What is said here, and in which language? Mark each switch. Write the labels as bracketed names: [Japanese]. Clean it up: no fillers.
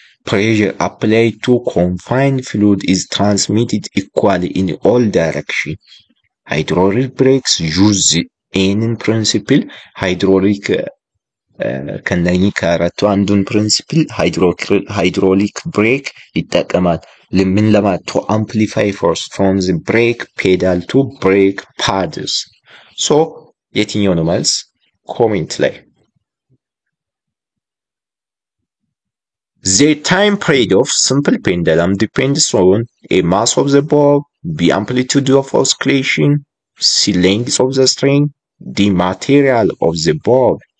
[English] Pressure applied to confined fluid is transmitted equally in all directions. Hydraulic brakes use the N principle. [Amharic] Hydraulic ከነኚህ ከአራቱ አንዱን ፕሪንሲፕል ሃይድሮሊክ ብሬክ ይጠቀማል። ምን ለማለት? [English] to amplify force from the brake pedal to brake pads. so [Amharic] የትኛው ነው መልስ? ኮሜንት ላይ [English] The time period of simple pendulum depends on A. mass of the bob, B. amplitude of oscillation, C. length of the string, D. material of the bob.